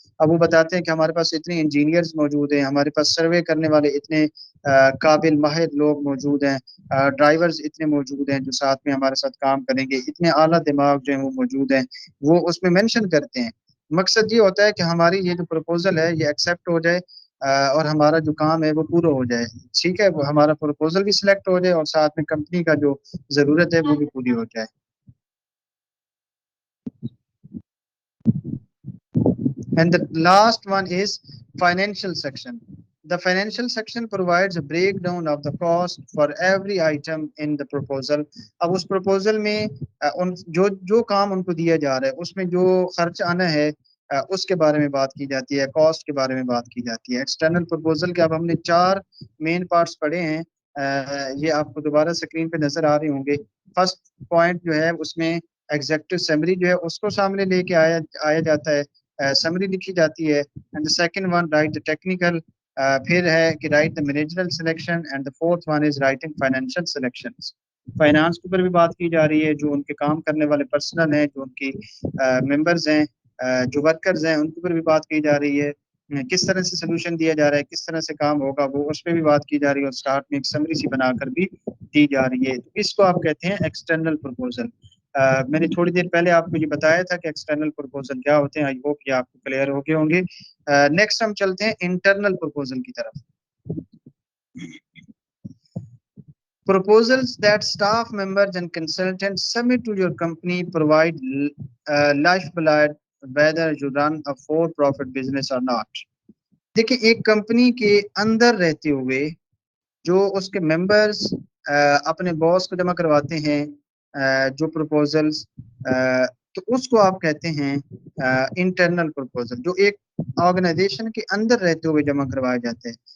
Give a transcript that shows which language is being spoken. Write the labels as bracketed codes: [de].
[hi] अब वो बताते हैं कि हमारे पास इतने इंजीनियर्स मौजूद हैं, हमारे पास सर्वे करने वाले इतने काबिल माहिर लोग मौजूद हैं, ड्राइवर्स इतने मौजूद हैं जो साथ में हमारे साथ काम करेंगे, इतने आला दिमाग जो है वो मौजूद हैं, वो उसमें मेंशन करते हैं। मकसद ये होता है कि हमारी ये जो प्रपोजल है ये एक्सेप्ट हो जाए, और हमारा जो काम है वो पूरा हो जाए। ठीक है, वो हमारा प्रपोजल भी सिलेक्ट हो जाए और साथ में कंपनी का जो जरूरत है वो भी पूरी हो जाए। [en] And the last one is financial section. The financial section provides a breakdown of the cost for every item in the proposal. [hi] अब उस proposal में उन जो जो काम उनको दिया जा रहा है उसमें जो खर्च आना है उसके बारे में बात की जाती है, कॉस्ट के बारे में बात की जाती है। एक्सटर्नल प्रपोजल के अब हमने 4 मेन पार्ट्स पढ़े हैं, ये आपको दोबारा स्क्रीन पे नजर आ रहे होंगे। फर्स्ट पॉइंट जो है उसमें एग्जेक्टिव समरी जो है उसको सामने लेके आया आया जाता है, समरी लिखी जाती है। [en] And the second one write the technical, फिर है कि write the managerial selection, and the fourth one is writing financial selections. [hi] Finance के ऊपर भी बात की जा रही है, जो उनके काम करने वाले पर्सनल हैं, जो उनकी मेंबर्स हैं, जो वर्कर्स हैं, उनके ऊपर भी बात की जा रही है। किस तरह से सोल्यूशन दिया जा रहा है, किस तरह से काम होगा, वो उस पर भी बात की जा रही है, और स्टार्ट में एक समरी सी बनाकर भी दी जा रही है। तो इसको आप कहते हैं एक्सटर्नल प्रपोजल। मैंने थोड़ी देर पहले आपको ये बताया था कि एक्सटर्नल प्रपोजल क्या होते हैं, आई होप ये आपको क्लियर हो गए होंगे। नेक्स्ट हम चलते हैं इंटरनल प्रपोजल की तरफ। [en] Proposals that staff members and consultants submit to your company provide lifeblood whether you run a for-profit business or not। [hi] देखिए, एक कंपनी के अंदर रहते हुए जो उसके मेंबर्स अपने बॉस को जमा करवाते हैं जो प्रपोजल्स, तो उसको आप कहते हैं इंटरनल प्रपोजल, जो एक ऑर्गेनाइजेशन के अंदर रहते हुए जमा करवाए जाते हैं।